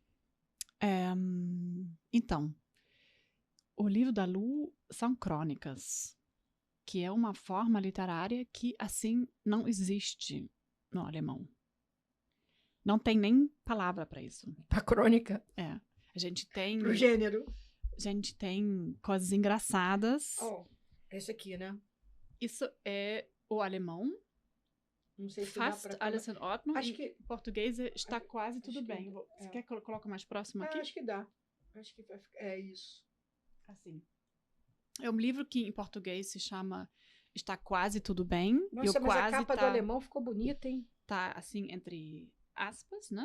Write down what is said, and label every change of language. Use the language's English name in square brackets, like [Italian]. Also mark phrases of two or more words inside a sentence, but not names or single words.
[Portuguese] Então, o livro da Lu são crônicas, que é uma forma literária que, assim, não existe no alemão. Não tem nem palavra para isso. Para crônica? A gente tem... Pro gênero. A gente tem coisas engraçadas. Esse aqui, né? Isso é o alemão. Não sei se [German] Fast, [Portuguese] dá pra... [German] alles in Ordnung. [Portuguese] Acho Em que... português está quase tudo acho que- bem. Você é. quer que eu coloque mais próximo aqui? acho que dá. Acho que vai ficar... É isso. Assim. É um livro que em português se chama Está Quase Tudo Bem. Nossa, e o mas quase a capa do tá, alemão ficou bonita, hein? tá assim entre aspas, né?